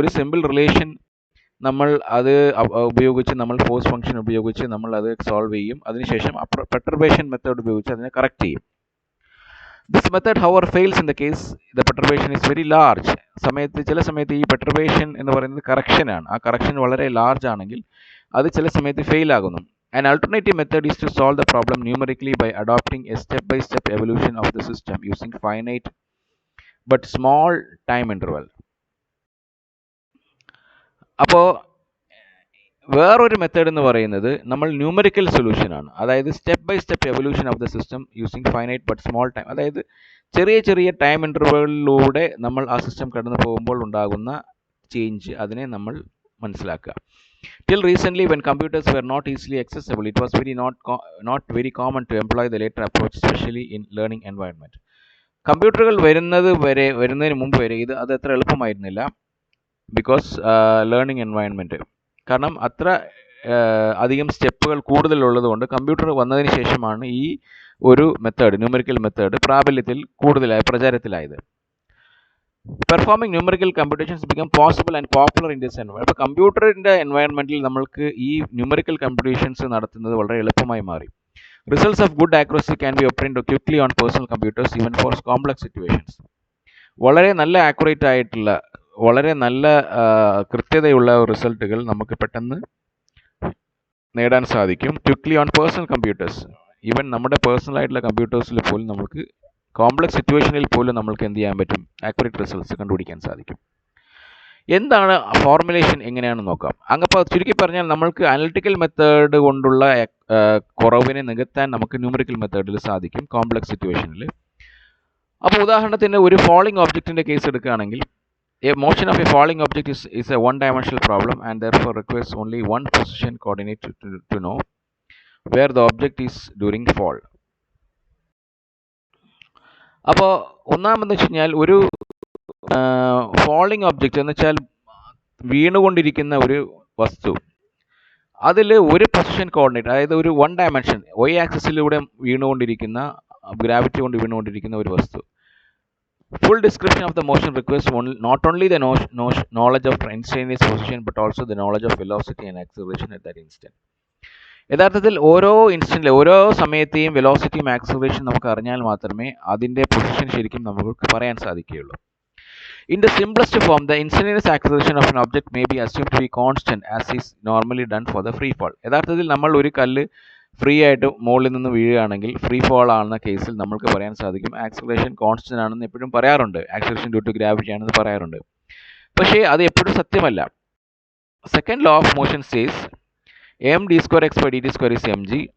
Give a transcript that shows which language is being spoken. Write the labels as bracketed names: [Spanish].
[Malayalam] ഒരു simple relation നമ്മൾ അത് ഉപയോഗിച്ച്, നമ്മൾ ഫോഴ്സ് ഫംഗ്ഷൻ ഉപയോഗിച്ച് നമ്മൾ അത് സോൾവ് ചെയ്യും. അതിനുശേഷം പെർട്ടർബേഷൻ മെത്തേഡ് ഉപയോഗിച്ച് അതിനെ കറക്റ്റ് ചെയ്യും. [English] This method however fails in the case the perturbation is very large. [Malayalam] ചില സമയത്ത് ഈ പെർട്ടർബേഷൻ എന്ന് പറയുന്നത് കറക്ഷനാണ്. ആ കറക്ഷൻ വളരെ ലാർജ് ആണെങ്കിൽ അത് ചില സമയത്ത് ഫെയിൽ ആകുന്നു. [English] An alternative method is to solve the problem numerically by adopting a step-by-step evolution of the system using finite but small time interval. [Malayalam] അപ്പോൾ വേറൊരു മെത്തേഡ് എന്ന് പറയുന്നത് നമ്മൾ ന്യൂമറിക്കൽ സൊല്യൂഷൻ ആണ്. [English] അതായത് step by step evolution of the system using finite but small time. [Malayalam] അതായത് ചെറിയ ചെറിയ ടൈം ഇൻ്റർവെലിലൂടെ നമ്മൾ ആ സിസ്റ്റം കടന്നു പോകുമ്പോൾ ഉണ്ടാകുന്ന ചേഞ്ച്, അതിനെ നമ്മൾ മനസ്സിലാക്കുക. [English] Till recently, when computers were not easily accessible, it was not very common to employ the later approach, especially in learning environment. [Malayalam] കമ്പ്യൂട്ടറുകൾ വരുന്നതിന് മുമ്പ് വരെ അത് അത്ര എളുപ്പമായിരുന്നില്ല. [English] because learning environment, [Malayalam] കാരണം അത്ര അധികം സ്റ്റെപ്പുകൾ കൂടുതലുള്ളത് കൊണ്ട് കമ്പ്യൂട്ടർ വന്നതിന് ശേഷമാണ് ഈ ഒരു method, numerical method പ്രചാരത്തിലായത്. [English] Performing numerical computations become possible and popular in this environment. [Malayalam] അപ്പോൾ കമ്പ്യൂട്ടറിൻ്റെ എൻവയൺമെൻറ്റിൽ നമ്മൾക്ക് ഈ ന്യൂമറിക്കൽ കമ്പ്യൂട്ടേഷൻസ് നടത്തുന്നത് വളരെ എളുപ്പമായി മാറി. [English] Results of good accuracy can be obtained quickly on personal computers even for complex situations. [Malayalam] വളരെ നല്ല ആക്യുറേറ്റ് ആയിട്ടുള്ള, വളരെ നല്ല കൃത്യതയുള്ള റിസൾട്ടുകൾ നമുക്ക് പെട്ടെന്ന് നേടാൻ സാധിക്കും. [English] quickly on personal computers, [Malayalam] even നമ്മുടെ പേഴ്സണൽ ആയിട്ടുള്ള കമ്പ്യൂട്ടേഴ്സിൽ പോലും നമുക്ക് കോംപ്ലക്സ് സിറ്റുവേഷനിൽ പോലും നമ്മൾക്ക് എന്ത് ചെയ്യാൻ പറ്റും? ആക്യുറേറ്റ് റിസൾട്ട്സ് കണ്ടുപിടിക്കാൻ സാധിക്കും. എന്താണ് ഫോർമുലേഷൻ എങ്ങനെയാണെന്ന് നോക്കാം. അപ്പോൾ ചുരുക്കി പറഞ്ഞാൽ നമ്മൾക്ക് അനലിറ്റിക്കൽ മെത്തേഡ് കൊണ്ടുള്ള കുറവിനെ നികത്താൻ നമുക്ക് ന്യൂമറിക്കൽ മെത്തേഡിൽ സാധിക്കും കോംപ്ലക്സ് സിറ്റുവേഷനിൽ. അപ്പോൾ ഉദാഹരണത്തിന് ഒരു ഫോളിംഗ് ഒബ്ജക്റ്റിൻ്റെ കേസ് എടുക്കുകയാണെങ്കിൽ, [English] a motion of a falling object is a one-dimensional problem and therefore requires only one position coordinate to know where the object is during fall. [Malayalam] അപ്പോൾ ഒന്നാമെന്ന് വെച്ച് കഴിഞ്ഞാൽ ഒരു ഫോളിംഗ് ഒബ്ജക്റ്റ് എന്ന് വെച്ചാൽ വീണുകൊണ്ടിരിക്കുന്ന ഒരു വസ്തു, അതിൽ ഒരു പൊസിഷൻ കോർഡിനേറ്റ്, അതായത് ഒരു വൺ ഡയമെൻഷൻ y ആക്സിസിലൂടെ വീണുകൊണ്ടിരിക്കുന്ന, ഗ്രാവിറ്റി കൊണ്ട് വീണുകൊണ്ടിരിക്കുന്ന ഒരു വസ്തു. [English] Full description of the motion requires not only the knowledge of instantaneous position but also the knowledge of velocity and acceleration at that instant. [Malayalam] യഥാർത്ഥത്തിൽ ഓരോ ഇൻസ്റ്റൻറ്റിലും ഓരോ സമയത്തെയും വെലോസിറ്റിയും ആക്സിലറേഷൻ നമുക്ക് അറിഞ്ഞാൽ മാത്രമേ അതിൻ്റെ പൊസിഷൻ ശരിക്കും നമുക്ക് പറയാൻ സാധിക്കുകയുള്ളൂ. [English] In the simplest form, the instantaneous acceleration of an object may be assumed to be constant as is normally done for the free fall. [Malayalam] യഥാർത്ഥത്തിൽ നമ്മൾ ഒരു കല്ല് ഫ്രീ ആയിട്ട് മുകളിൽ നിന്ന് വീഴുകയാണെങ്കിൽ ഫ്രീ ഫോൾ ആണെന്ന കേസിൽ നമുക്ക് പറയാൻ സാധിക്കും ആക്സിലറേഷൻ കോൺസ്റ്റന്റ് ആണെന്ന് എപ്പോഴും പറയാറുണ്ട്, ആക്സിലറേഷൻ ഡ്യൂ ടു ഗ്രാവിറ്റി ആണെന്ന് പറയാറുണ്ട്. പക്ഷേ അത് എപ്പോഴും സത്യമല്ല. [English] Second law of motion says m d square x by d t square is m g.